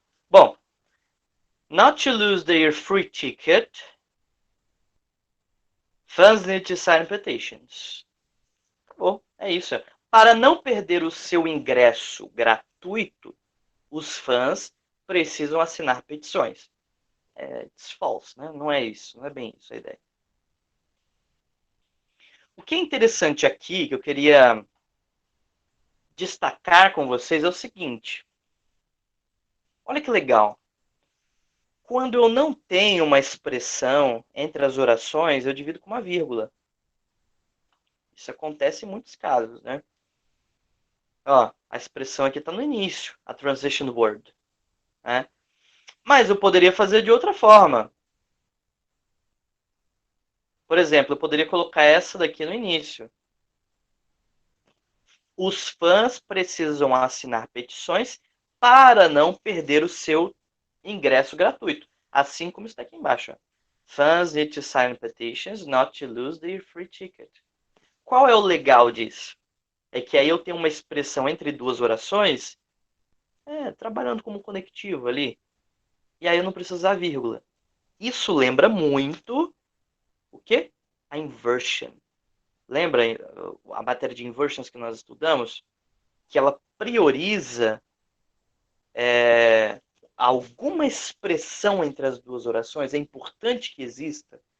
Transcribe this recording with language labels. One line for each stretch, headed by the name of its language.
Portuguese: Bom,
English: not to lose their free ticket, fans need to sign petitions.
Portuguese: Acabou, é isso. Para não perder o seu ingresso gratuito, os fãs precisam assinar petições.
English: It's false,
Portuguese: né? Não é isso, não é bem isso a ideia. O que é interessante aqui, que eu queria destacar com vocês é o seguinte. Olha que legal. Quando eu não tenho uma expressão entre as orações, eu divido com uma vírgula. Isso acontece em muitos casos, né? Ó, a expressão aqui está no início,
English: a transition word,
Portuguese: né? Mas eu poderia fazer de outra forma. Por exemplo, eu poderia colocar essa daqui no início. Os fãs precisam assinar petições para não perder o seu ingresso gratuito. Assim como está aqui embaixo. Ó.
English: Fans need to sign petitions not to lose their free ticket.
Portuguese: Qual é o legal disso? É que aí eu tenho uma expressão entre duas orações, trabalhando como conectivo ali. E aí eu não preciso usar vírgula. Isso lembra muito o quê? A inversion. Lembra a matéria de inversions que nós estudamos? Que ela prioriza alguma expressão entre as duas orações. É importante que exista.